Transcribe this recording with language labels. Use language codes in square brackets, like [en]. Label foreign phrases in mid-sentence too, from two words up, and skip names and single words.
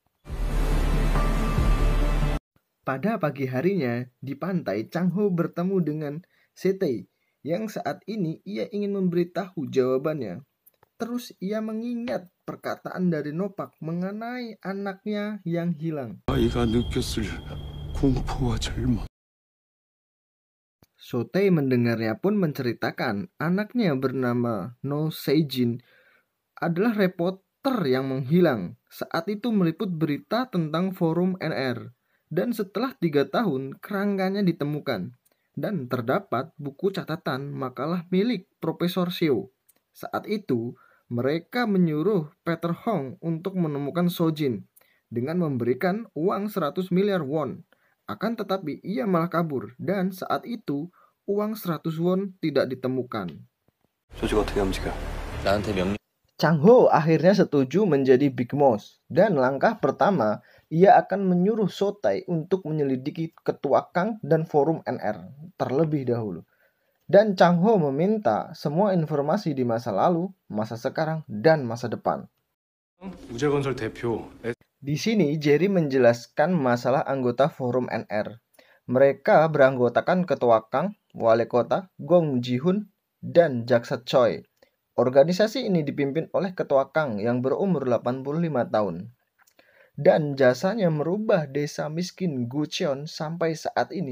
[id] Pada pagi harinya, di pantai, Chang Ho bertemu dengan Sotae yang saat ini ia ingin memberitahu jawabannya. Terus ia mengingat perkataan dari Nopak mengenai anaknya yang hilang. [ko] 아이가 느꼈을 공포와 절망. [id] Sotae mendengarnya pun menceritakan anaknya bernama No Seijin adalah reporter yang menghilang. Saat itu meliput berita tentang forum NR. Dan setelah 3 tahun, kerangkanya ditemukan. Dan terdapat buku catatan makalah milik Profesor Seo. Saat itu, mereka menyuruh Peter Hong untuk menemukan Sojin dengan memberikan uang 100 miliar won. Akan tetapi ia malah kabur dan saat itu uang 100 won tidak ditemukan. [ko] 조직 어떻게 움직여? 나한테 명령. [id] Chang Ho akhirnya setuju menjadi Big Boss dan langkah pertama ia akan menyuruh Sotae untuk menyelidiki ketua Kang dan forum NR terlebih dahulu. Dan Chang Ho meminta semua informasi di masa lalu, masa sekarang, dan masa depan. [ko] 우재건설 대표 [id] Di sini Jerry menjelaskan masalah anggota forum NR. Mereka beranggotakan ketua Kang, wali kota, Gong Ji-hun, dan Jaksa Choi. Organisasi ini dipimpin oleh ketua Kang yang berumur 85 tahun. Dan jasanya merubah desa miskin Gucheon sampai saat ini.